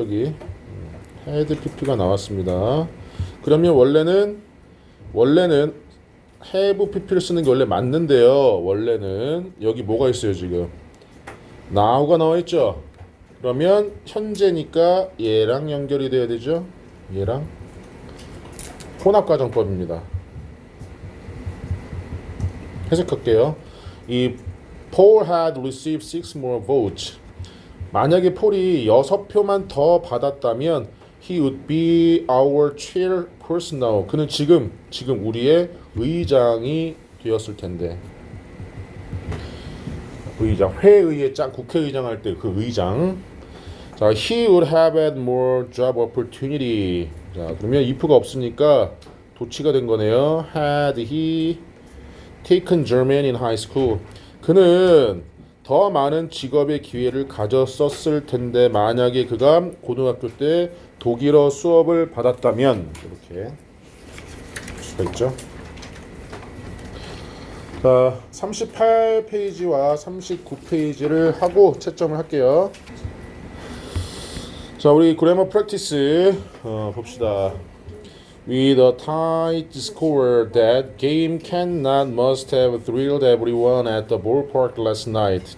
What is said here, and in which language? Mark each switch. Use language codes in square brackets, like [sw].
[ko] 여기 had pp가 나왔습니다. 그러면 원래는 have pp를 쓰는 게 원래 맞는데요. 원래는 여기 뭐가 있어요 지금? now가 나와 있죠. 그러면 현재니까 얘랑 연결이 돼야 되죠. 얘랑 혼합가정법입니다. 해석할게요. [en] 이 Paul had received 6 more votes. [ko] 만약에 폴이 6표만 더 받았다면 [en] he would be our chairperson now. [ko] 그는 지금 우리의 의장이 되었을 텐데. 의장, 회의의 짱, 국회의장 할 때 그 의장. [en] 자, he would have had more job opportunity. [ko] 자, 그러면 if가 없으니까 도치가 된 거네요. [en] Had he taken German in high school. [ko] 그는 더 많은 직업의 기회를 가졌었을 텐데 만약에 그가 고등학교 때 독일어 수업을 받았다면 이렇게 볼 수가 있죠. 자, 38페이지와 39페이지를 하고 채점을 할게요. 자, 우리 그래머 프랙티스 봅시다. [en] With a tight score, that game cannot must have thrilled everyone at the ballpark last night.